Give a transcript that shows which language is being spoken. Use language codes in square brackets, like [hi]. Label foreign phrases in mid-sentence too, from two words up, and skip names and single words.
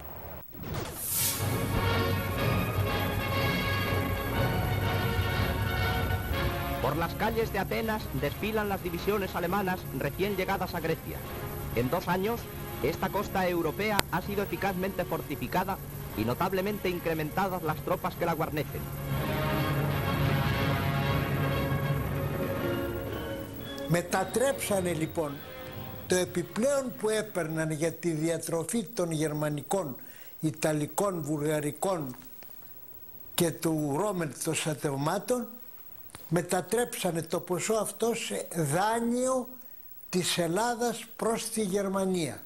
[es] Por las calles de Atenas desfilan las divisiones alemanas recién llegadas a Grecia. En 2 años, esta costa europea ha sido eficazmente fortificada y notablemente incrementadas las tropas que la guarnecen. [el] Μετατρέψανε λοιπόν το επιπλέον που έπαιρναν για τη διατροφή των γερμανικών, ιταλικών, βουλγαρικών και του Ρόμελ των στρατευμάτων, μετατρέψανε το ποσό αυτό σε δάνειο της Ελλάδας προς τη Γερμανία.